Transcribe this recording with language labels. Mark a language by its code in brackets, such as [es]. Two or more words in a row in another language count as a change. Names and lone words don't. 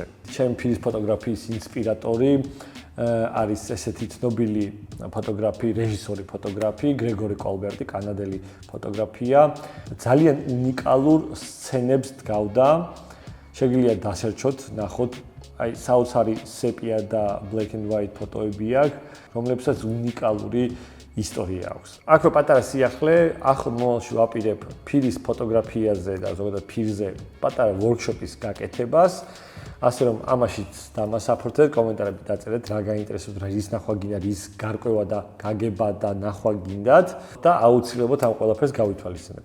[ka] ჩემი ფილმის ფოტოგრაფიის ინსპირატორი არის ესეთი ცნობილი ფოტოგრაფი, რეჟისორი ფოტოგრაფი, გრეგორი კოლბერტი, კანადელი ფოტოგრაფია. ძალიან უნიკალურ სცენებს დგავდა. შეგიძლია დასერჩოთ, ნახოთ აი საოცარი სეპია და [en] black and white [ka] ფოტოები აქვს, რომლებსაც უნიკალური ისტორია აქვს. აქვე პატარა სიახლე, ახლა მომავალში ვაპირებ ფილმის ფოტოგრაფიაზე და ზოგადად ფილმზე პატარა ვორქშოპის გაკეთებას. ასე რომ ამაშიც დამასაფრთხეთ, კომენტარებში დაწერეთ რა გაინტერესებთ, რის ნახვა გინდათ, რის გარკვევა და გაგება და ნახვა გინდათ და აუცილებლად ამ ყველაფერს გავითვალისწინებთ.